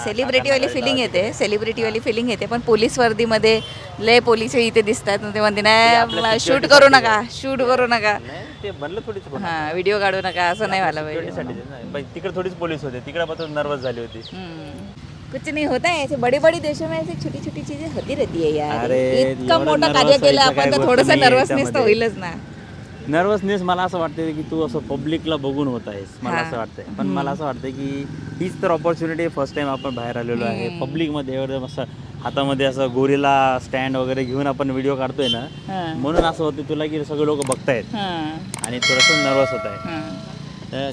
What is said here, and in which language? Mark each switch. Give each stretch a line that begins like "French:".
Marathi: Celebrity वाली feeling येते, पण पोलीस वर्दीमध्ये लय पोलीस इथे दिसतात. ते म्हणते नाही शूट करू नका, ते बनलं थोडीच हां व्हिडिओ काढू नका, असं नाही व्हायला पाहिजे. तिकडे थोडीच पोलीस होते, तिकडे मात्र नर्वस झाली होती.
Hindi: कुछ नहीं होता है, ऐसे बड़े बड़ी देशों में ऐसी छोटी छोटी चीजें होती रहती है यार.
Marathi: अरे, इतकं एवढं मोठं
English: nervous
Marathi: कार्य केलं व्हायचं आपण तर थोडंसं गोष्ट नाहीये नर्वसनेस तर त्यामध्ये. होईलच ना. नर्वसनेस मला असं वाटतं की तू असं पब्लिकला बघून होत आहेस, मला असं वाटतंय. पण मला असं वाटतं की हीच तर ऑपॉर्च्युनिटी फर्स्ट टाइम आपण बाहेर आलेलो आहे पब्लिकमध्ये. एवढं असं हातामध्ये असं गोरीला स्टँड वगैरे घेऊन आपण व्हिडिओ काढतोय ना, म्हणून असं होतं तुला की सगळे लोक बघतायत आणि थोडंसं नर्वस होत आहे.